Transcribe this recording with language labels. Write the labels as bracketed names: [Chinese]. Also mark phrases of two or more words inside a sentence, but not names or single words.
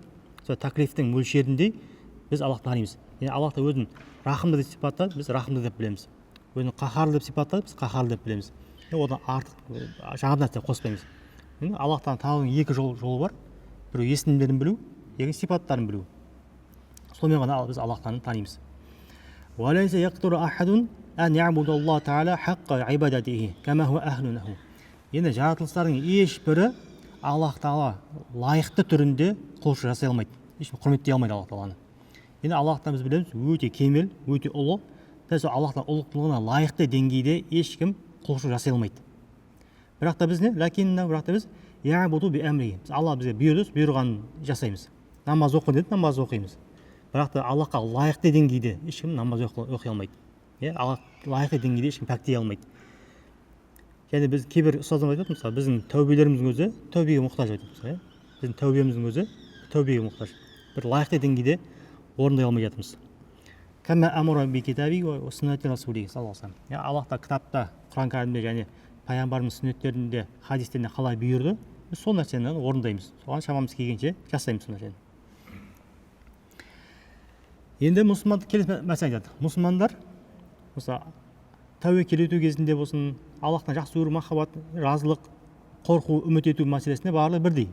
[Kazakh] Сол таклифтің мөлшерінде біз Аллахты танимыз. Яғни Аллах та өзін рахымды деп сипаттады, біз рахымды деп білеміз. Өзін қаһарлы деп сипаттады, біз қаһарлы деп білеміз. Одан артық жаңа нәрсе қоспаймыз. Аллахтан танудың екі жолы бар. Біреу есімдерін білу, екінші сипаттарын білу. Сонымен ғана біз Аллахтан танимыз. [Arabic] وَلَيْسَ يَقْدُرُ أَحَدٌ أَنْ يَعْبُدَ اللَّهَ تَعَالَى حَقَّ عِبَادَتِهِ كَمَا هُوَ أَهْلٌ لَهُ. [Kazakh] Енді жаратылыстардың ешбірі Аллах Тағала лайықты түрінде құлшылық жасай алмайды. Ешбір құрметтей алмайды Аллах Тағаланы. Енді Аллахтан біз білеміз, өте кемел, өте ұлы. Сол Аллахтың ұлықтығына лайықты деңгейде ешкім құлшылық жасай алмайды. Бірақ та біз не? Бірақ та біз [Arabic] يعبد بأمره. [Kazakh] Алла бізге бұйырды, бұйырғанын жасаймыз. Намаз оқы деді, намаз оқимыз. Бірақ та Аллахқа лайықты деңгейде ешкім намаз оқи алмайды. Аллах лайықты деңгейде ешкім пәктей алмайды. Және біз кейбір ұстаздар айтады, мысалы, біздің тәубелеріміздің өзі тәубеге мұқтаж айтады. Біздің тәубеміздің өзі тәубеге мұқтаж. Бір лайықты деңгейде орындай алмай жатырмыз. [Arabic] كما أمر بكتابه وسنة رسوله صلى الله عليه وسلم. [Kazakh] Аллах та кітапта, Құран кәрімде және пайғамбарымыз сүннеттерінде, хадистерінде қалай бұйырды, біз сол нәрсені орындаймыз. Соған шамамыз келгенше жасаймыз сол нәрсені. Енді мұсылман келесі мәселе айтады. Мұсылмандар осы тәуекел ету кезінде болсын, Аллахтан жақсы көру, махаббат, разылық, қорқу, үміт ету мәселесінде барлығы бірдей.